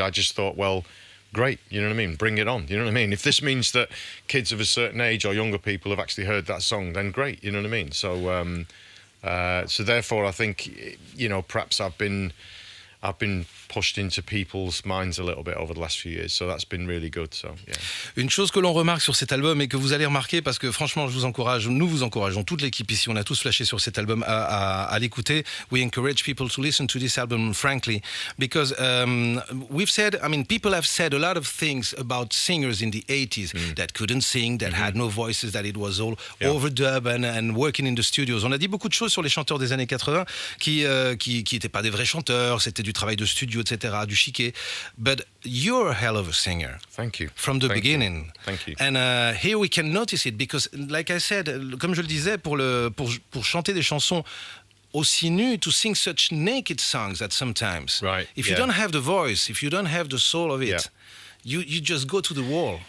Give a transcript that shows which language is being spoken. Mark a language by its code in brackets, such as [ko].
[en] I just thought, well, great, you know what I mean? Bring it on, you know what I mean? If this means that kids of a certain age or younger people have actually heard that song, then great, you know what I mean? So, so therefore, I think, perhaps I've been pushed into people's minds a little bit over the last few years, so that's been really good. So, yeah. [fr] Une chose que l'on remarque sur cet album et que vous allez remarquer, parce que franchement, nous vous encourageons, toute l'équipe ici, on a tous flashé sur cet album à l'écouter. [en] We encourage people to listen to this album, frankly, because we've said, people have said a lot of things about singers in the 80s that couldn't sing, that had no voices, that it was all overdub and working in the studios. [fr] On a dit beaucoup de choses sur les chanteurs des années 80 qui n'étaient pas des vrais chanteurs, c'était du travail de studio, etc., du chiquet. [en] But you're a hell of a singer. Thank you. From the beginning. Thank you. And here we can notice it because, like I said, [fr] comme je le disais, pour chanter des chansons aussi nues, [en] to sing such naked songs that sometimes, right, if you don't have the voice, if you don't have the soul of it, you just go to the wall.